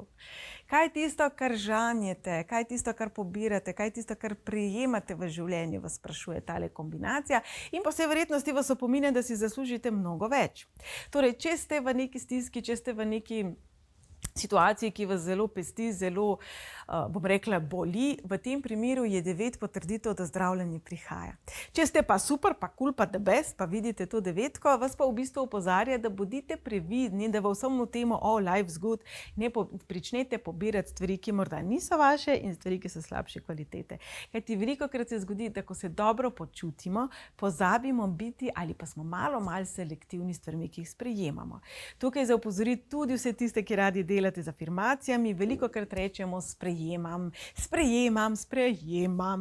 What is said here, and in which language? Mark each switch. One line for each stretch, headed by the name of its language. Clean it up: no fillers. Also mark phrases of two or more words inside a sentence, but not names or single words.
Slovenian: Kaj je tisto, kar žanjete, kaj je tisto, kar pobirate, kaj je tisto, kar prejemate v življenju, vas sprašuje tale kombinacija in po vsej verjetnosti vas opominja, da si zaslužite mnogo več. Torej, če ste v neki stiski, če ste v neki situaciji, ki vas zelo pesti, zelo, bom rekla, boli, v tem primeru je 9 potrditev, da zdravljenje prihaja. Če ste pa super, pa cool, pa
English: the best,
Slovenian: pa vidite to 9, vas pa v bistvu opozarja, da bodite previdni, da v vsem temu
English: all life's good
Slovenian: ne pričnete pobirati stvari, ki morda niso vaše in stvari, ki so slabše kvalitete. Kajti velikokrat se zgodi, da ko se dobro počutimo, pozabimo biti ali pa smo malo selektivni s stvarmi, ki jih sprejemamo. Tukaj za opozoriti tudi vse tiste, ki radi delate z afirmacijami, velikokrat rečemo sprejemam, sprejemam, sprejemam.